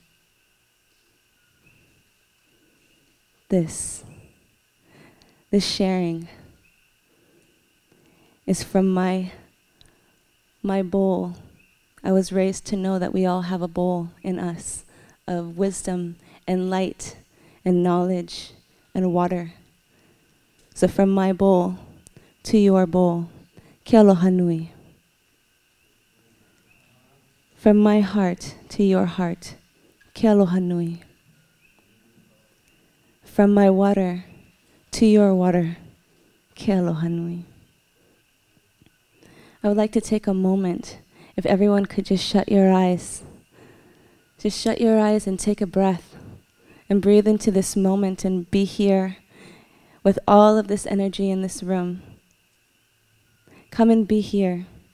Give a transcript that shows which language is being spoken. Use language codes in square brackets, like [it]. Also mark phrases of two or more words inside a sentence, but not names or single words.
[en] This sharing is from my bowl. I was raised to know that we all have a bowl in us of wisdom and light and knowledge and water. So from my bowl to your bowl, [haw] ke aloha nui. [en] From my heart to your heart, [haw] ke aloha nui. [en] From my water to your water, [haw] ke aloha nui. [en] I would like to take a moment, if everyone could just shut your eyes. Just shut your eyes and take a breath and breathe into this moment and be here with all of this energy in this room. Come and be here.